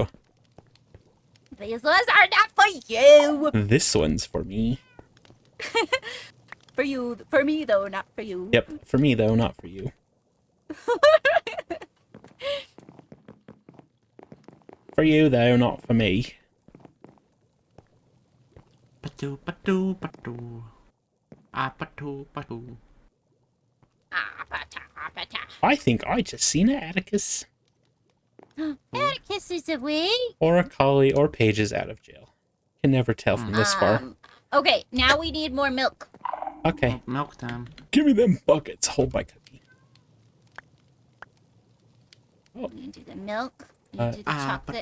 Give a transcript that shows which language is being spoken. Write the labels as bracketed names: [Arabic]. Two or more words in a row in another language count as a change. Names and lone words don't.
[English] These ones are not for you. This one's for me. For you, for me though, not for you. Yep, for me though, not for you. For you though, not for me. Patu patu patu. Ah patu patu. I think I just seen an Atticus. Atticus is away. Or a collie or Paige is out of jail. Can never tell from this far. Okay, now we need more milk. Okay. Milk time. Give me them buckets. Hold my cookie. You do the milk, you do the chocolate,